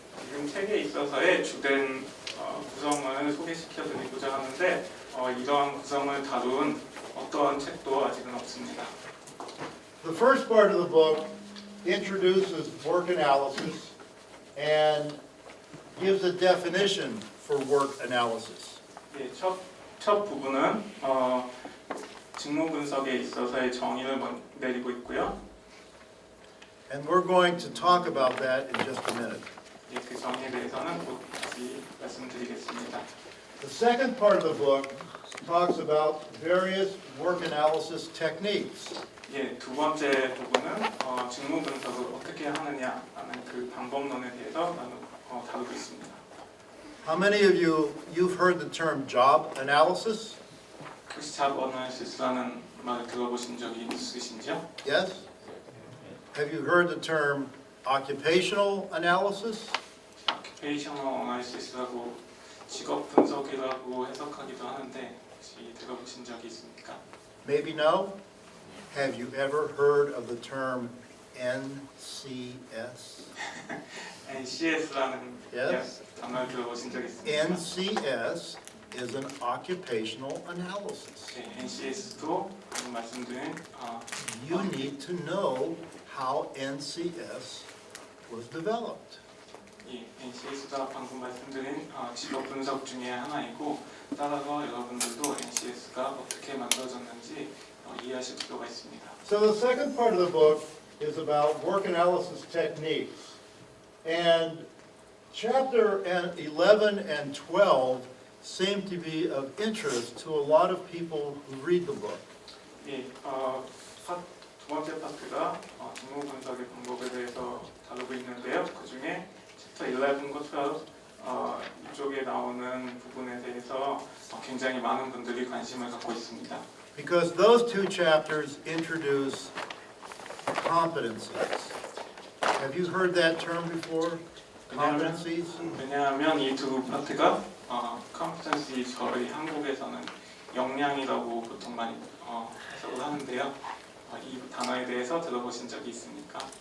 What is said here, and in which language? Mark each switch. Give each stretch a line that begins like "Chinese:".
Korean: 지금 책에 있어서의 주된 구성을 소개시켜드리고자 하는데 이러한 구성을 다룬 어떠한 책도 아직은 없습니다.
English: The first part of the book introduces work analysis and gives a definition for work analysis.
Korean: 예, 첫 부분은 직무 분석에 있어서의 정의를 내리고 있고요.
English: And we're going to talk about that in just a minute.
Korean: 예, 그 정의에 대해서는 곧 다시 말씀드리겠습니다.
English: The second part of the book talks about various work analysis techniques.
Korean: 예, 두 번째 부분은 직무 분석을 어떻게 하느냐 하는 그 방법론에 대해서 다루고 있습니다.
English: How many of you've heard the term job analysis?
Korean: 혹시
English: job analysis
Korean: 라는 말을 들어보신 적이 있으신지요?
English: Yes? Have you heard the term occupational analysis? occupational analysis
Korean: 라고 직업 분석이라고 해석하기도 하는데 혹시 들어보신 적이 있습니까?
English: Maybe no? Have you ever heard of the term NCS?
Korean: NCS라는
English: Yes.
Korean: 단어를 들어보신 적 있습니까?
English: NCS is an occupational analysis.
Korean: 네, NCS도 방금 말씀드린
English: You need to know how NCS was developed.
Korean: 이 NCS가 방금 말씀드린 직업 분석 중에 하나이고 따라서 여러분들도 NCS가 어떻게 만들어졌는지 이해하실 필요가 있습니다.
English: So the second part of the book is about work analysis techniques. And chapter 11 and 12 seem to be of interest to a lot of people who read the book.
Korean: 예, 두 번째 파트가 직무 분석의 방법에 대해서 다루고 있는데요. 그 중에 챕터 11과 12 이쪽에 나오는 부분에 대해서 굉장히 많은 분들이 관심을 갖고 있습니다.
English: Because those two chapters introduce competencies. Have you heard that term before? Competencies?
Korean: 왜냐하면 이 두 파트가 competency 저희 한국에서는 역량이라고 보통 많이 해석을 하는데요. 이 단어에 대해서 들어보신 적이 있습니까?